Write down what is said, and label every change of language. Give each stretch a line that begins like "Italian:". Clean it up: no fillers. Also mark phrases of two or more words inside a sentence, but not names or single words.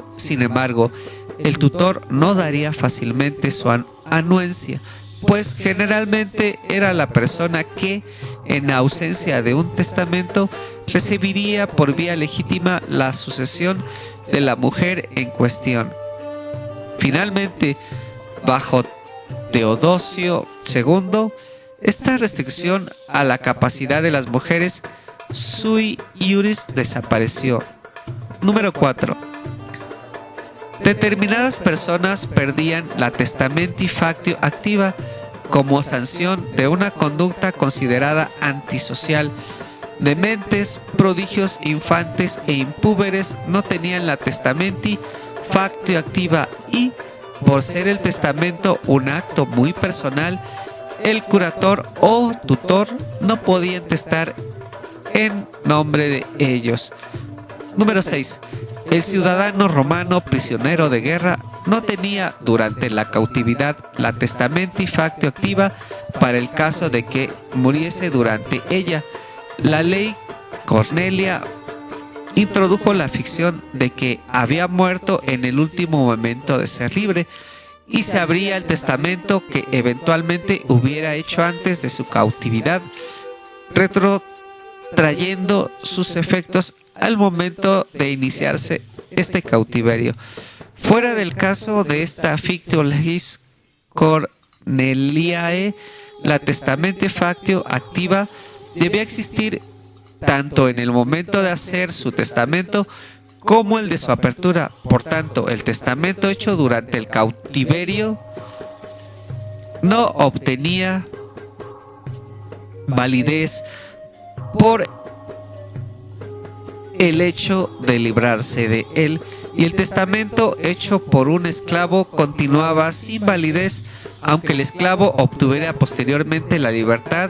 Spanish: Sin embargo, el tutor no daría fácilmente su anuencia, pues generalmente era la persona que, en ausencia de un testamento, recibiría por vía legítima la sucesión de la mujer en cuestión. Finalmente, bajo Teodosio II, esta restricción a la capacidad de las mujeres
Latin: sui iuris
Spanish: desapareció. Número 4. Determinadas personas perdían la
Latin: testamenti factio activa
Spanish: como sanción de una conducta considerada antisocial. Dementes, prodigios, infantes e impúberes no tenían la
Latin: testamenti factio activa
Spanish: y, por ser el testamento un acto muy personal, el curator o tutor no podía testar en nombre de ellos. Número 6. El ciudadano romano prisionero de guerra no tenía durante la cautividad la
Latin: testamenti factio activa
Spanish: para el caso de que muriese durante ella. La ley Cornelia introdujo la ficción de que había muerto en el último momento de ser libre y se abría el testamento que eventualmente hubiera hecho antes de su cautividad, retrotrayendo sus efectos al momento de iniciarse este cautiverio. Fuera del caso de esta
Latin: fictio legis Corneliae,
Spanish: la
Latin: testamenti factio activa
Spanish: debía existir tanto en el momento de hacer su testamento como el de su apertura. Por tanto, el testamento hecho durante el cautiverio no obtenía validez por el hecho de librarse de él, y el testamento hecho por un esclavo continuaba sin validez, aunque el esclavo obtuviera posteriormente la libertad.